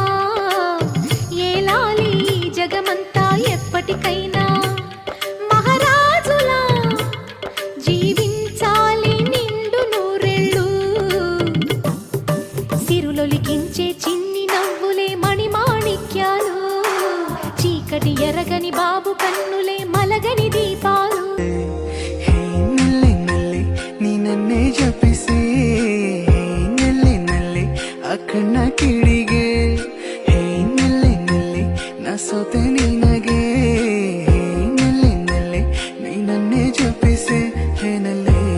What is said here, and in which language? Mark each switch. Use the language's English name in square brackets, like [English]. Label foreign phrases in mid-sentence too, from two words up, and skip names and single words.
[Telugu] ఏలాలి ఈ జగమంతా ఎప్పటికైనా మహారాజులా జీవించాలి నిండు నూరెళ్ళు సిరులొలికించే చిన్ని నవ్వులే మణిమాణిక్యాలు చీకటి ఎరగని బాబు కన్నులే మలగని దీపాలు [Kannada] ನೀ ನನ್ನೇ ಜಪಿಸಿ ನೆಲ್ಲಿ ಅಕ್ಕಣ್ಣ ಕಿಡಿಗೆ ಹೇ ನೆಲ್ಲಿ ನಾ ಸೋತೆ ನಿನಗೆ ನೆಲ್ಲಿ ನೀ ನನ್ನೇ ಜಪಿಸಿ ಹೇ ನೆಲ್ಲಿ